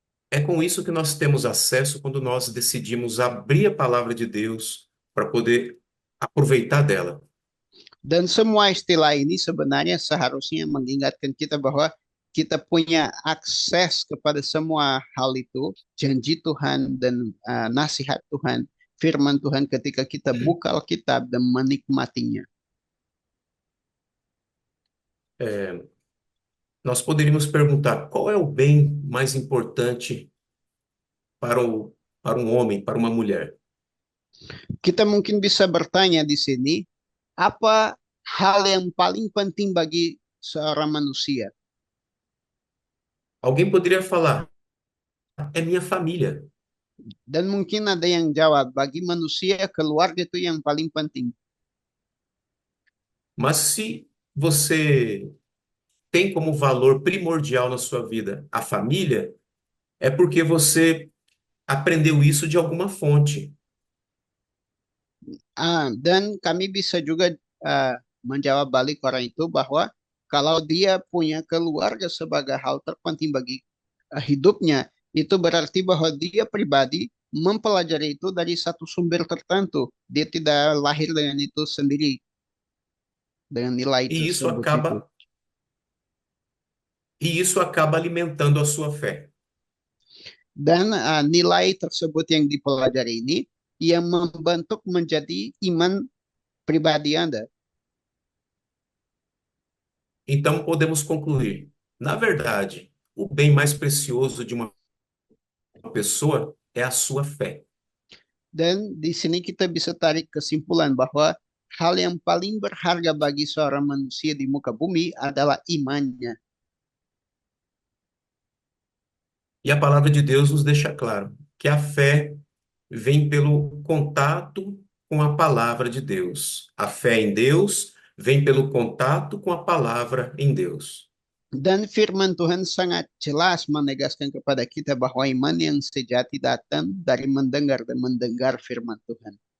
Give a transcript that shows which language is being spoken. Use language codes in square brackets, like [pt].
[pt] É com isso que nós temos acesso quando nós decidimos abrir a palavra de Deus para poder aproveitar dela. [id] Dan semua istilah ini sebenarnya seharusnya mengingatkan kita bahwa kita punya akses kepada semua hal itu, janji Tuhan dan nasihat Tuhan, firman Tuhan ketika kita buka Alkitab dan menikmatinya. [pt] Nós poderíamos perguntar qual é o bem mais importante para um homem, para uma mulher? [id] Kita mungkin bisa bertanya di sini, apa hal yang paling penting bagi seorang manusia? [pt] Alguém poderia falar, é minha família. [id] Dan mungkin ada yang jawab, bagi manusia keluarga itu yang paling penting. [pt] Mas se você tem como valor primordial na sua vida a família, é porque você aprendeu isso de alguma fonte. [id] Dan kami bisa juga menjawab balik orang itu bahwa kalau dia punya keluarga sebagai hal terpenting bagi hidupnya, itu berarti bahwa dia pribadi mempelajari itu dari satu sumber tertentu. Dia tidak lahir dengan itu sendiri. dengan nilai [pt] E isso [id] tersebut itu. [pt] acaba e isso acaba alimentando a sua fé. [id] Dan nilai tersebut yang dipelajari ini yang membentuk menjadi iman pribadi Anda. [pt] Então podemos concluir, na verdade, o bem mais precioso de uma pessoa é a sua fé. [id] Dan di sini kita bisa tarik kesimpulan bahwa hal yang paling berharga bagi seorang manusia di muka bumi adalah imannya. [pt] E a palavra de Deus nos deixa claro que a fé vem pelo contato com a palavra de Deus. A fé em Deus vem pelo contato com a palavra em Deus. [id] Dan firman Tuhan sangat jelas menegaskan kepada kita bahwa iman yang sejati datang dari mendengar dan mendengar firman Tuhan.